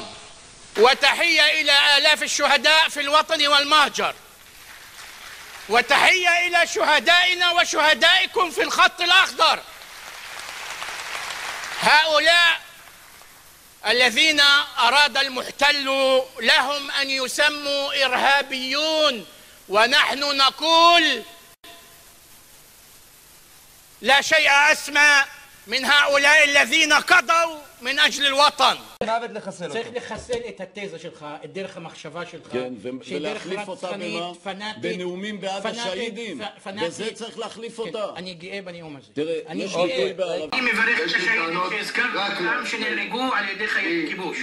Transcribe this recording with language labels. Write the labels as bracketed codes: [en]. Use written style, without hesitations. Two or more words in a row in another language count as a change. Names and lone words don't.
[ar] وتحية إلى آلاف الشهداء في الوطن والمهجر، وتحية إلى شهدائنا وشهدائكم في الخط الأخضر، هؤلاء الذين أراد المحتل لهم أن يسموا إرهابيون، ونحن نقول لا شيء أسمى من هؤلاء الذين قضوا من أجل الوطن. [he] צריך לחסל את התזה שלך, את דרך המחשבה שלך, כן, ולהחליף אותה בנאומים בעד השהידים, בזה צריך להחליף אותה. אני גאה בנאום הזה. תראה, יש ביטוי בערבית. אני מברך את השהידים שהזכרת אותם שנהרגו על ידי חיילי כיבוש.